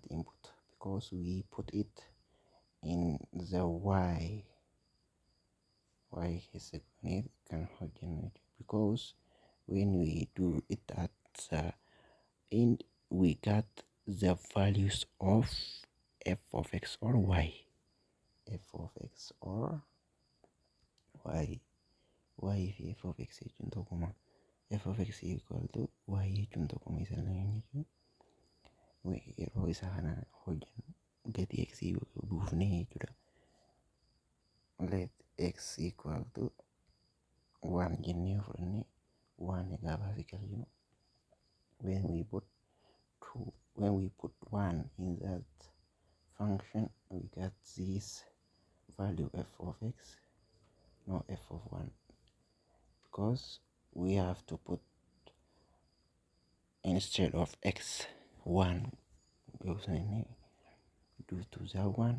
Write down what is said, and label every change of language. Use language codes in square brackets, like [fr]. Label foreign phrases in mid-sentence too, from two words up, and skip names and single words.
[en] Input, because we put it in the y is because when we do it at the end we got the values of f of x or y. F of x or y. Y f of x [om] jechuun tokkuma. [en] F of x equal to y [om] jechuun tokkuma isa lamaan jechuun. Yeroo isa kana hojjennu gati x buufnee jechuudha. [en] Let x equal to 1 [om] jennee fudhannee 1 egaa baasii galchinu. [en] When we put 1 in that function, we get this value f of x, no f of 1, because we have to put instead of x 1 goes in due to the